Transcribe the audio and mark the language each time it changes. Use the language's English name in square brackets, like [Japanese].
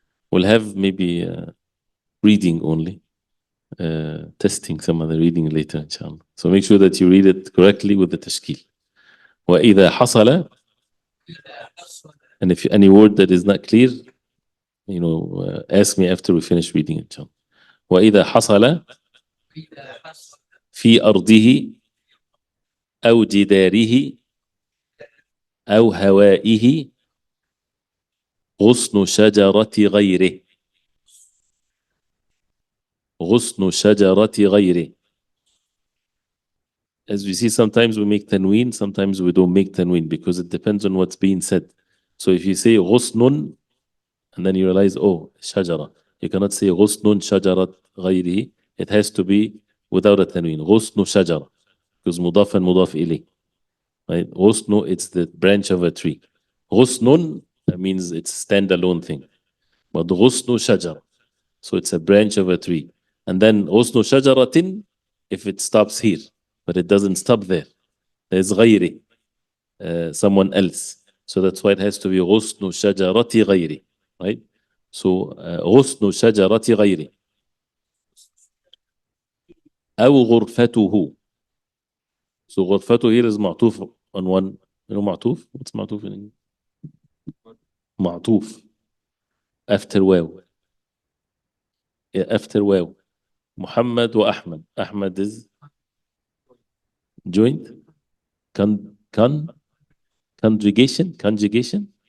[English] We'll have maybe reading only, testing some of the reading later, inshallah. So make sure that you read it correctly with the tashkil. [Arabic] وَإِذَا حَصَلَ. [English] And if any word that is not clear, ask me after we finish reading it, inshallah. [Arabic] وَإِذَا حَصَلَ في أرضه أو جداره أو هوائه غصن شجرة غيره. غصن شجرة غيره. [English] As we see, sometimes we make tanween, sometimes we don't make tanween, because it depends on what's being said. So if you say غصن, and then you realize, oh, shajara, you cannot say [Arabic] غصن شجرة غيره. [English] It has to be without a tanween. [Arabic] غصن شجرة, because مضاف and مضاف إليه. [English] Right? غصن, it's the branch of a tree. غصن, that means it's a standalone thing. But [Arabic] غصن شجرة, [English] so it's a branch of a tree. And then غصن شجرة, if it stops here, but it doesn't stop there. There's غيره, someone else. So that's why it has to be [Arabic] غصن شجرة غيره. [English] right? [Arabic] So غصن شجرة غيره أو غرفته. [English] So غرفته here is معطوف on one. You know معطوف? What's معطوف in English? [Arabic] معطوف after واو. [English] Yeah, after واو. [Arabic] محمد وأحمد. [English] أحمد is joint. Con conjugation, conjunction.